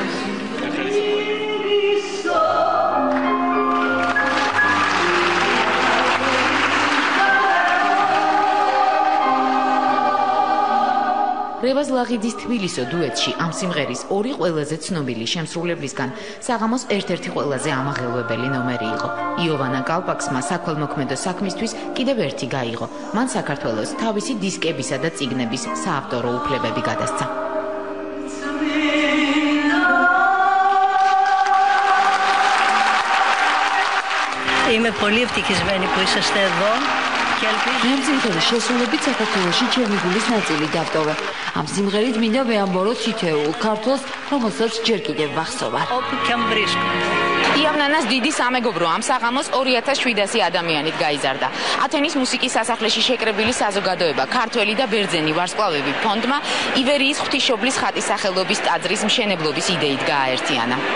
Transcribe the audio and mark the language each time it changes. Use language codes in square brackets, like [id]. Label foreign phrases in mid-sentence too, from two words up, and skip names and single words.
[ka] რევაზ ლაღიძის თბილისო დუეტში ამ სიმღერის ორი ყველაზე ცნობილი შემსრულებლისგან საღამოს ერთ-ერთი ყველაზე ამაღელვებელი ნომერი იყო. იოვანა კალპაქსმა საქველმოქმედო საქმისთვის კიდევ ერთი გაიღო. მან საქართველოს თავისი დისკებისა და წიგნების საავტორო უფლებები გადასცა. [el] Είμαι πολύ ευτυχισμένη που είσαστε εδώ. [ka] მე სიმღერის შესრულებით საქართველოში ჩერნიგულის ნაწილი დავტოვე. ამ სიმღერით მინდა ვეამბორო თითოეულ ქართველს, რომელსაც ჯერ კიდევ ვახსოვარ. იავნანას დიდი სამეგობრო ამ საღამოს 2700 ადამიანით გაიზარდა. ათენის მუსიკის სასახლეში შეკრებილი საზოგადოება, ქართველი და ბერძენი ვარსკვლავები ფონდმა ივერიის ღვთისმშობლის ხატის სახელობის ტაძრის მშენებლობის იდეით გააერთიანა.